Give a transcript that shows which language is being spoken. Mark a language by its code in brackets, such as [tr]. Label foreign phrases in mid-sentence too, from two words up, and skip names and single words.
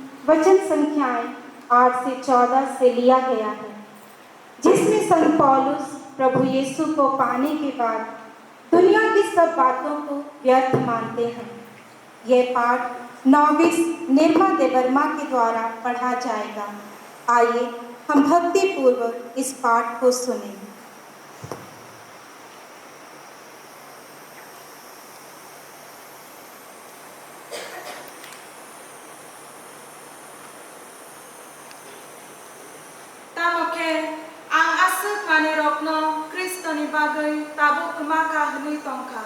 [hi] वचन संख्याएं 8 से 14 से लिया गया है, जिसमें संत पौलुस प्रभु यीशु को पाने के बाद दुनिया की सब बातों को व्यर्थ मानते हैं। यह पाठ नौविस निर्मा देवर्मा के द्वारा पढ़ा जाएगा। आइए हम भक्ति पूर्वक इस पाठ को सुनें। [trp] Tamoke ang asuk manirokno Kristoni bagai tabu kemaka heni tongka.